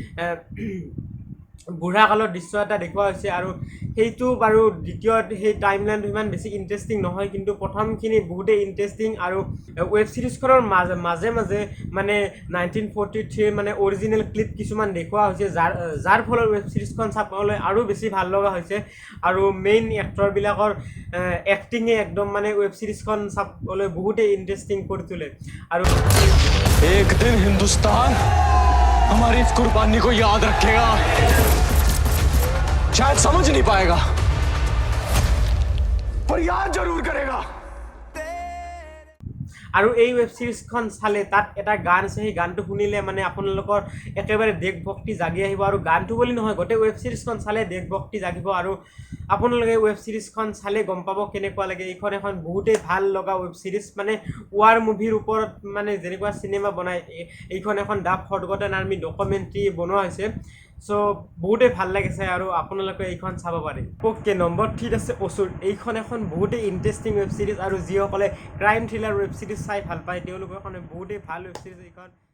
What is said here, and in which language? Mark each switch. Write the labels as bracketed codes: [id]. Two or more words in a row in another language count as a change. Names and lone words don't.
[as] বুঢ়া কালৰ দৃশ্য এটা দেখুওৱা হৈছে আৰু সেইটো বাৰু দ্বিতীয় সেই টাইমলাইনটো ইমান বেছি ইণ্টাৰেষ্টিং নহয় কিন্তু প্ৰথমখিনি বহুতেই ইণ্টাৰেষ্টিং আৰু [en] web seriesখনৰ [as] মাজে মাজে মানে 1943 মানে [en] original clip [as] কিছুমান দেখুওৱা হৈছে যাৰ ফলত [en] web seriesখন [as] চাবলৈ আৰু বেছি ভাল লগা হৈছে আৰু [en] main actorবিলাকৰ [as] এক্টিঙে একদম মানে [en] web seriesখন [as] চাবলৈ বহুতেই ইণ্টাৰেষ্টিং কৰি তোলে আৰু [hi] एक दिन हिंदुस्तान हमारी इस कुर्बानी को याद रखेगा शायद समझ नहीं पाएगा पर याद जरूर करेगा [as] আৰু এই ৱেব ছিৰিজখন চালে তাত এটা গান আছে সেই গানটো শুনিলে মানে আপোনালোকৰ একেবাৰে দেশভক্তি জাগি আহিব আৰু গানটো বুলি নহয় গোটেই ৱেব ছিৰিজখন চালে দেশভক্তি জাগিব আৰু আপোনালোকে [en] web seriesখন [as] চালে গম পাব কেনেকুৱা লাগে এইখন এখন বহুতেই ভাল লগা [en] web series [as] মানে [en] war movieৰ [as] ওপৰত মানে যেনেকুৱা চিনেমা বনায় এইখন এখন দ্য ফৰগটেন আৰ্মি ডকুমেণ্টাৰী বনোৱা হৈছে চ' বহুতেই ভাল লাগিছে আৰু আপোনালোকে এইখন চাব পাৰে [en] okay number 3 [as] আছে অসুৰ এইখন এখন বহুতেই [en] interesting web series [as] আৰু যিসকলে [en] crime thriller web series [as] চাই ভাল পায় তেওঁলোকৰ কাৰণে বহুতেই ভাল [en] web series [as] এইখন